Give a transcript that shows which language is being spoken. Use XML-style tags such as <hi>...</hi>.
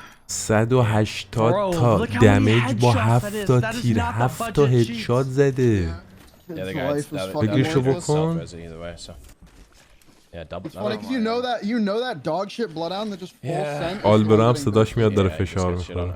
<fa>180 تا دمیج با 7 تا تیر 7 تا هدشات زده</fa> <en>Yeah, the guy.</en> <fa>فکرشو بکن</fa> <en>Yeah, double. It's funny because you know that dog shit bloodhound that just full sent.</en> <fa>آلبرام صداش میاد داره فشار میخوره</fa>